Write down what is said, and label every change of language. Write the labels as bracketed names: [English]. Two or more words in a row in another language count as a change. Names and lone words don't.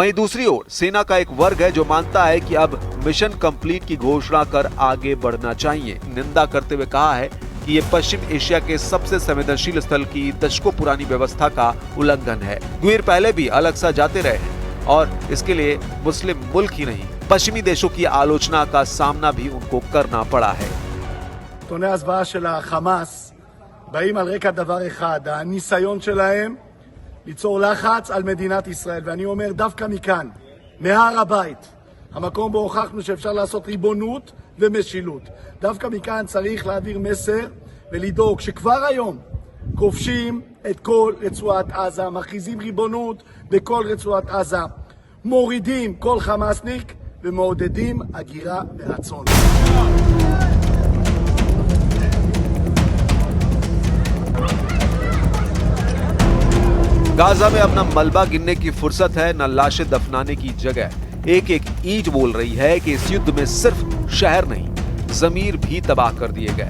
[Hindi] वहीं दूसरी ओर सेना का एक वर्ग है जो मानता है कि अब [English] mission complete [Hindi] की घोषणा कर आगे बढ़ना चाहिए। निंदा करते हुए कहा है कि ये पश्चिम एशिया के सबसे संवेदनशील स्थल की दशकों पुरानी व्यवस्था का उल्लंघन है। ग्वीर पहले भी अल अक्सा जाते रहे हैं और इसके लिए मुस्लिम मुल्क ही नहीं, पश्चिमी देशों की आलोचना का सामना भी उनको करना पड़ा है। [Hebrew] נתוני ההסברה של החמאס באים על רקע דבר אחד, הניסיון שלהם ליצור לחץ על מדינת ישראל. ואני אומר דווקא מכאן, מהר הבית, המקום בו הוכחנו שאפשר לעשות ריבונות ומשילות. דווקא מכאן צריך להעביר מסר ולדאוג שכבר היום כובשים את כל רצועת עזה, מכריזים ריבונות בכל רצועת עזה, מורידים כל חמאסניק ומעודדים הגירה מרצון. [Hindi] गाजा में अपना मलबा गिनने की फुर्सत है, न लाशें दफनाने की जगह। एक एक ईंट बोल रही है कि इस युद्ध में सिर्फ शहर नहीं, जमीर भी तबाह कर दिए गए।